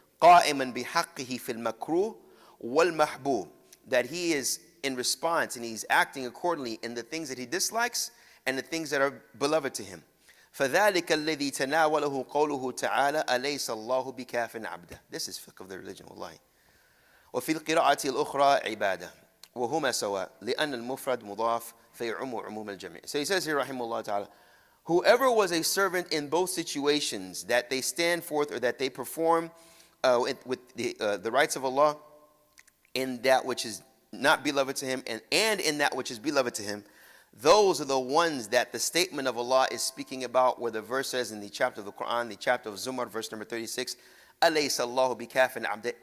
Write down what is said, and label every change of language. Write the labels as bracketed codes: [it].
[ar] قَائِمًا بِحَقِّهِ فِي الْمَكْرُوهِ وَالْمَحْبُوبِ. [en] That he is in response and he's acting accordingly in the things that he dislikes and the things that are beloved to him. [ar] فَذَلِكَ الَّذِي تَنَاوَلَهُ قَوْلُهُ تَعَالَى أَلَيْسَ اللَّهُ بِكَافٍ عَبْدًا. [en] This is fiqh of the religion, wallahi. [ar] وفي القراءة الأخرى عبادة وهما سواء لأن المفرد مضاف فيعم عموم الجميع. [en] So he says here, rahimahullah ta'ala, whoever was a servant in both situations, that they stand forth or that they perform with the rights of Allah in that which is not beloved to him and in that which is beloved to him, those are the ones that the statement of Allah is speaking about, where the verse says in the chapter of the Quran, the chapter of Zumar, verse number 36, [ar] أَلَيْسَ اللَّهُ بِكَافٍ عَبْدًا.